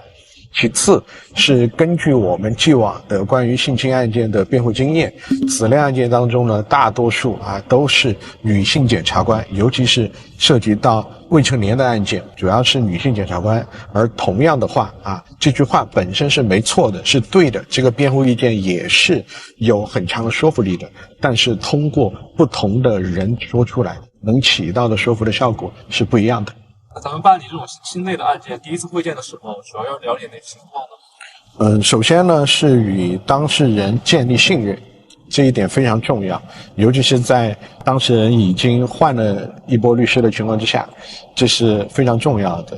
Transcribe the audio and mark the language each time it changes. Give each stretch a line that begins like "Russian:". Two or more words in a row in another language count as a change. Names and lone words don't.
Chinese: 其次是根據我們既往的關於性侵案件的辯護經驗，此類案件當中呢，大多數都是女性檢察官，尤其是涉及到未成年的案件，主要是女性檢察官。而同樣的話這句話本身是沒錯的，是對的，這個辯護意見也是有很強的說服力的，但是通過不同的人說出來，能起到的說服的效果是不一樣的。咱們辦理這種性侵類的案件，第一次會見的時候，主要了解哪些情況呢？首先呢是與當事人建立信任，這一點非常重要，尤其是在當事人已經換了一波律師的情況之下，這是非常重要的。